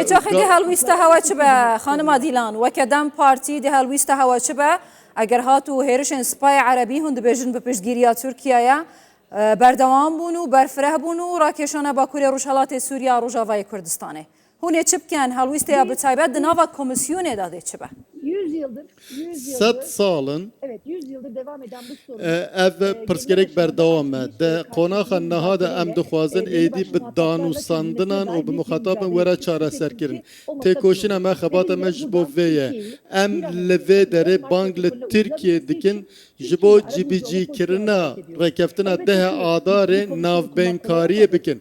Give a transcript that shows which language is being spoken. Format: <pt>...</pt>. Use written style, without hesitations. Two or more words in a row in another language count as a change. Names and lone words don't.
<ku>Wêçaxê dê helwîsta hewa çi be Xanima Dîlan weke Dem Partî dê helwîsta hewa çi be eger hat û hêrişên Spaya Erebî hûn dibêjin bi piştgiriya Tirkiyeyê berdewam bûn û berfireh bûn û rakêşana Bakurê Rojhilatê Sûriya Rojavayê Kurdistanê. Hûn ê çi bikin helwîsteya bi taybet di nava komisyonê da dê çi be?</ku> <tr>100 yıldır</tr> <ku>Sed salin</ku> <tr>evet 100 yıldır devam eden bu sorun</tr> <ku>ev pirsgerek berdewam e. De qonaxa niha de em dixwazin êdî bi danûsandinan û bi muxatabin were çareserkirin. Têkoşîna me xebata me ji bo vê ye. Em li vê derê bang li Tirkiye dikin ji bo cîbîcîkirina rêkeftina dehê adarê navbênkariyê bikin.</ku>